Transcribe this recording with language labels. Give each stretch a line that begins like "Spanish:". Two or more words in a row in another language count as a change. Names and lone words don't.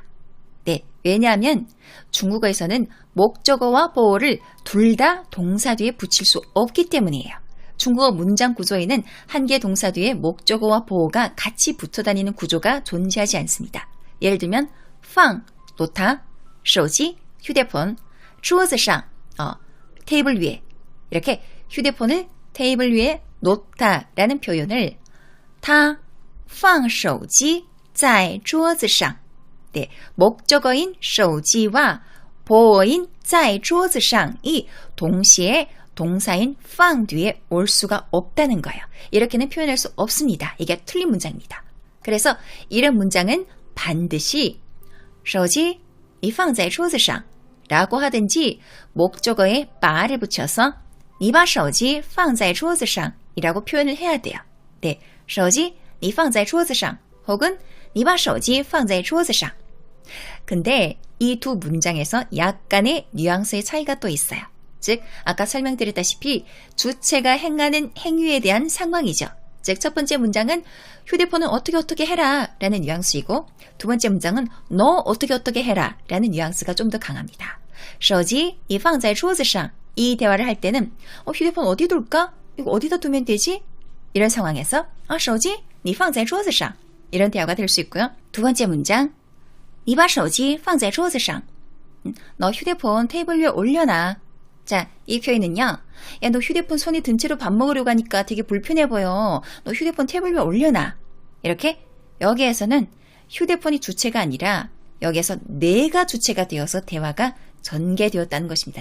Korean: 네, 왜냐하면 중국어에서는 목적어와 보어를 둘 다 동사 뒤에 붙일 수 없기 때문이에요. 중국어 문장 구조에는 한 개 동사 뒤에 목적어와 보어가 같이 붙어 다니는 구조가 존재하지 않습니다. 예를 들면 放, 놓다,
Chinese: 手机, 휴대폰, 桌子上,
Korean: 테이블 위에. 이렇게 휴대폰을 테이블 위에 놓다 라는 표현을
Chinese: 他放手机在桌子上.
Korean: 네, 목적어인 手机 와 보어인
Chinese: 在桌子上
Korean: 이 동시에 동사인 放 뒤에 올 수가 없다는 거예요. 이렇게는 표현할 수 없습니다. 이게 틀린 문장입니다. 그래서 이런 문장은 반드시
Chinese: 手机你放在桌子上
Korean: 라고 하든지 목적어에 바를 붙여서
Chinese: 你把手机放在桌子上
Korean: 이라고 표현을 해야 돼요. 네,
Chinese: 手机你放在桌子上 혹은 你把手机放在桌子上.
Korean: 근데 이 두 문장에서 약간의 뉘앙스의 차이가 또 있어요. 즉, 아까 설명드렸다시피 주체가 행하는 행위에 대한 상황이죠. 즉, 첫 번째 문장은 휴대폰은 어떻게 해라 라는 뉘앙스이고 두 번째 문장은 너 어떻게 해라 라는 뉘앙스가 좀 더 강합니다.
Chinese: 手机你放在桌子上
Korean: 이 대화를 할 때는 휴대폰 어디 둘까? 이거 어디다 두면 되지? 이런 상황에서
Chinese: 手机你放在桌子上
Korean: 이런 대화가 될 수 있고요. 두 번째 문장
Chinese: 你把手机放在桌子上
Korean: 너 휴대폰 테이블 위에 올려놔. 자, 이 표현은요. 야, 너 휴대폰 손에 든 채로 밥 먹으려고 하니까 되게 불편해 보여. 너 휴대폰 테이블 위에 올려놔. 이렇게 여기에서는 휴대폰이 주체가 아니라 여기에서 내가 주체가 되어서 대화가 전개되었다는 것입니다.